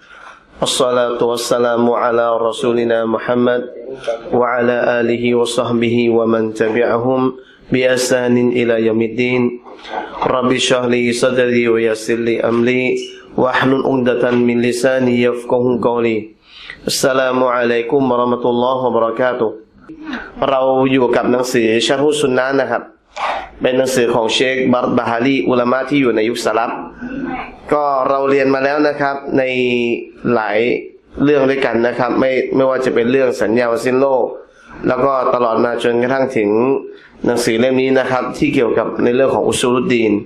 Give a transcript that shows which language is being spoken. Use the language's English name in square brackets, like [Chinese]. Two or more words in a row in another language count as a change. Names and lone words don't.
[Arabic] الصلاة والسلام على رسولنا محمد وعلى آله وصحبه ومن تبعهم بإحسان إلى يوم الدين رب اشرح لي صدري ويسر لي أمري واحلل عقدة من لساني يفقهوا قولي السلام عليكم ورحمة الله وبركاته [Thai] เราอยู่กับ หนังสือชะร์ฮุสซุนนะห์นะครับเป็นหนังสือของเชคบัรบะฮารีอุลามะที่อยู่ในยุคสลับก็เราเรียนมาแล้วนะครับในหลายเรื่องด้วยกันนะครับไม่ว่าจะเป็นเรื่อง สัญญาวันสิ้นโลกแล้วก็ตลอดมาจนกระทั่งถึงหนังสือเล่มนี้นะครับที่เกี่ยวกับในเรื่องของ [Arabic] أصول الدين